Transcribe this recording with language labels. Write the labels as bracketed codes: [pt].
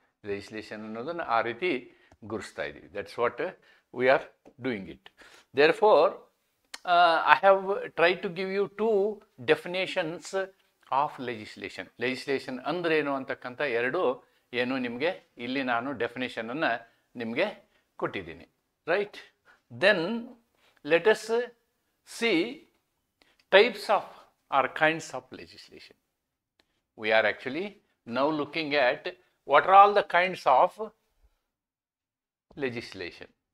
[kn] Legislation ಅನ್ನೋದನ್ನು ಆ ರೀತಿ ಗುರುಸ್ತಾ ಇದ್ದೀವಿ. [en] That's what we are doing it. Therefore I have tried to give you two definitions of legislation. [kn] Legislation ಅಂದರೆ ಏನು ಅಂತಕ್ಕಂಥ ಎರಡು ನಿಮಗೆ ಇಲ್ಲಿ ನಾನು ಡೆಫಿನೇಷನನ್ನು ನಿಮಗೆ ಕೊಟ್ಟಿದ್ದೀನಿ, right? [en] Then let us see types of or kinds of legislation. We are actually now looking at what are all the kinds of legislation.